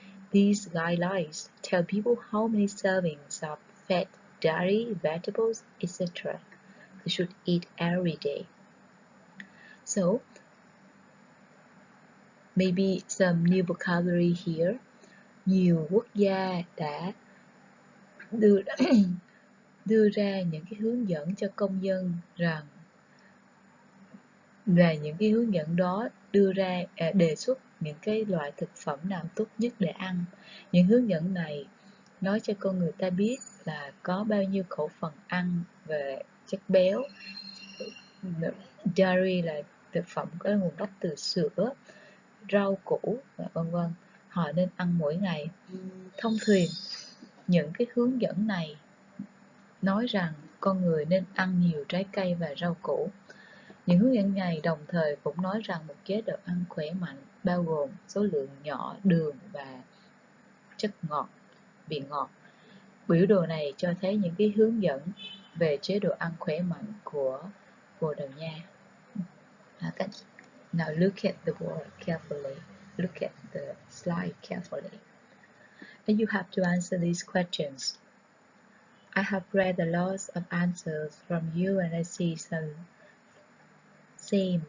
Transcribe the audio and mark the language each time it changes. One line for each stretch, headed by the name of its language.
English: These guidelines tell people how many servings of fat, dairy, vegetables, etc. they should eat every day. So, maybe some new vocabulary here.
Vietnamese: Nhiều quốc gia đã đưa đưa ra những cái hướng dẫn cho công dân rằng và những cái hướng dẫn đó đưa ra đề xuất những cái loại thực phẩm nào tốt nhất để ăn. Những hướng dẫn này nói cho con người ta biết là có bao nhiêu khẩu phần ăn về chất béo. Dairy là thực phẩm có nguồn gốc từ sữa, rau củ và vân vân. Họ nên ăn mỗi ngày. Thông thường, những cái hướng dẫn này nói rằng con người nên ăn nhiều trái cây và rau củ. Những hướng dẫn này đồng thời cũng nói rằng một chế độ ăn khỏe mạnh bao gồm số lượng nhỏ đường và chất ngọt, vị ngọt. Biểu đồ này cho thấy những cái hướng dẫn về chế độ ăn khỏe mạnh của Bồ Đào Nha.
English: Now look at the word carefully. Look at the slide carefully. And you have to answer these questions. I have read a lot of answers from you and I see some same.